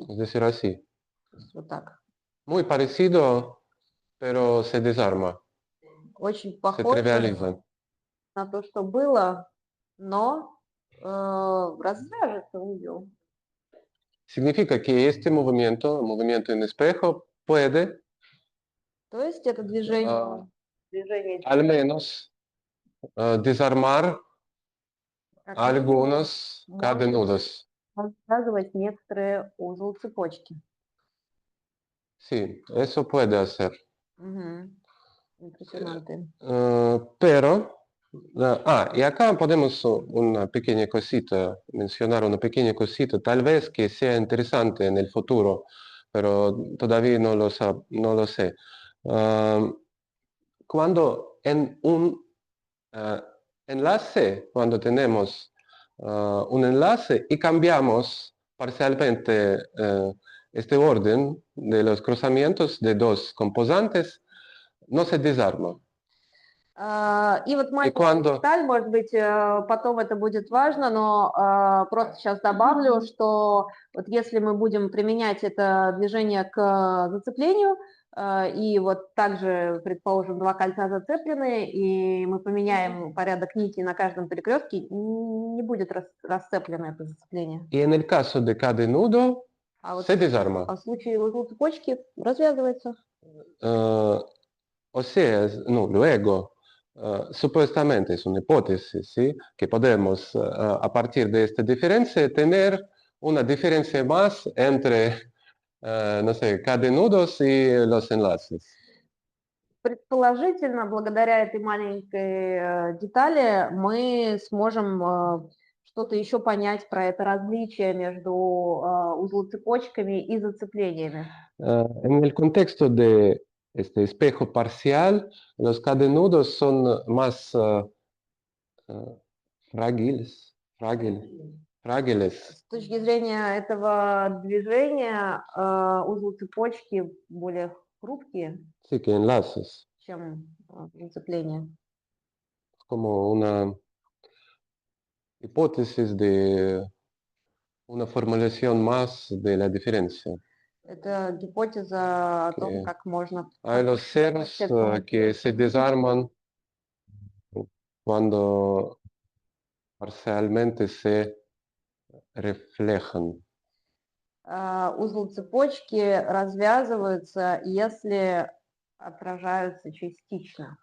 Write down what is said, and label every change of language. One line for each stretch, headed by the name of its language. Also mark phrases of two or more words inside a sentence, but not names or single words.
Spanish: Es decir, así.
Russian: То есть вот так.
Spanish: Muy parecido, pero se desarma,
Russian: Очень
Spanish: se
Russian: похоже
Spanish: trivializa.
Russian: на то, что было, но развяжется узел.
Spanish: Significa que este movimiento en espejo, puede
Russian: То есть это движение, Ah. движение
Spanish: al menos desarmar
Russian: как минимум
Spanish: algunos cadenudos.
Russian: развязывать некоторые узел цепочки.
Spanish: Sí, eso puede hacer. Угу. Impresionante. Pero, y acá podemos una pequeña cosita, mencionar una pequeña cosita, tal vez que sea interesante en el futuro, pero todavía no lo sé. Cuando en un enlace, cuando tenemos un enlace y cambiamos parcialmente este orden de los cruzamientos de dos componentes, no se desarma.
Russian: И вот маленькая
Spanish: cuando-
Russian: деталь, может быть, потом это будет важно, но просто сейчас добавлю, что вот если мы будем применять это движение к зацеплению, и вот также, предположим, два кольца зацеплены, и мы поменяем порядок нитей на каждом перекрестке, не будет расцеплено это зацепление.
Spanish: Y en el caso de cada nudo,
Russian: А вот
Spanish: se desarma.
Russian: в случае узла цепочки развязывается.
Spanish: O sea, no, luego, supuestamente es una hipótesis, ¿sí? Que podemos, a partir de esta diferencia, tener una diferencia más entre, no sé, cadenudos y los enlaces.
Russian: Предположительно, благодаря этой маленькой детали мы сможем что-то еще понять про это различие между узлоцепочками и зацеплениями.
Spanish: En el contexto de este espejo parcial, los cadenudos son más frágiles.
Russian: С точки зрения этого движения узлоцепочки более хрупкие,
Spanish: Sí, que enlaces.
Russian: чем зацепления.
Spanish: Como una hipótesis de una formulación más de la diferencia.
Russian: Это гипотеза о том,
Spanish: Que
Russian: как можно...
Spanish: hay los ceros que se desarman cuando parcialmente se reflejan.
Russian: Узлы цепочки развязываются, если отражаются частично.